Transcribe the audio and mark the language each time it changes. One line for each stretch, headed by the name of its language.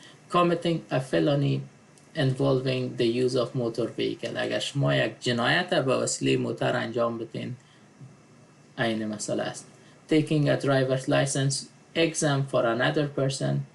English: Committing a felony involving the use of motor vehicle.
Persian: اگر شما یک جنایت به وسیله موتر انجام بدین این مسئله است.
English: Taking a driver's license exam for another person.